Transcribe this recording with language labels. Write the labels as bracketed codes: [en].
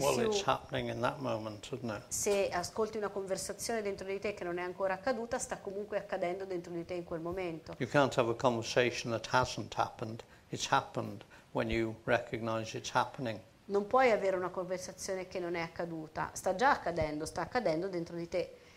[en] well, it's happening in that moment, isn't it? [it] se ascolti una conversazione dentro di te che non è ancora accaduta, sta comunque accadendo dentro di te in quel momento. [en] You can't have a conversation that hasn't happened. It's happened when you recognize it's happening. [it] Non puoi avere una conversazione che non è accaduta, sta già accadendo, sta accadendo dentro di te.